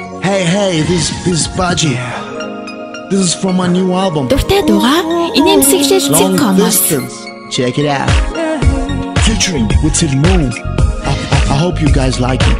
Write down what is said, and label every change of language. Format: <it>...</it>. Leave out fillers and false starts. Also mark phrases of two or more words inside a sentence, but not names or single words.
<en>Hey, this is Baji. This is from my new album.</en> <mn>Дуртай дуугаа инээмсэглэл Цэкомоос.</mn> <en>Check it out. Featuring with Till Moon. I hope you guys like it.</en>